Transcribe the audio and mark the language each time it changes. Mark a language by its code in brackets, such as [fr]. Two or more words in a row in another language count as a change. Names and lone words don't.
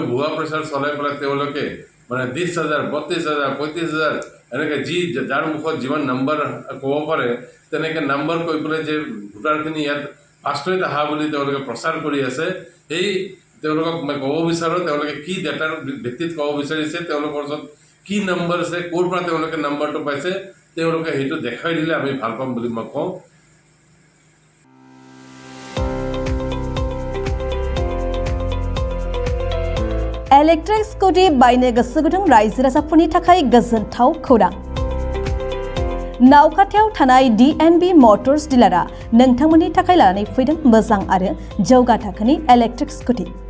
[as] ভুৱা প্ৰচাৰ চলাই পেলাই তেওঁলোকে মানে 20,000 32,000 35,000 এনেকৈ যাৰ মুখত যিমান নম্বৰ ক'ব পাৰে তেনেকৈ নম্বৰ কৈ পেলাই যে ভোটাৰখিনি ইয়াত ফাৰ্ষ্টত আহা বুলি তেওঁলোকে প্ৰচাৰ কৰি আছে সেই তেওঁলোকক মই ক'ব বিচাৰোঁ তেওঁলোকে কি ডেটাৰ ভিত্তিত ক'ব বিচাৰিছে তেওঁলোকৰ ওচৰত কি নম্বৰ আছে ক'ৰ পৰা তেওঁলোকে নম্বৰটো পাইছে তেওঁলোকে সেইটো দেখাই দিলে আমি ভাল পাম বুলি মই কওঁ [en] electric scooty [brx] बायनो गोसो गुदुं रायजो राजाफोरनि थाखाय गोजोनथाव खौरां नावखाथियाव थानाय DNB मटर्स डिलारआ नोंथांमोननि थाखाय लानानै फैदों मोजां आरो जौगा थाखोनि [en] electric scooty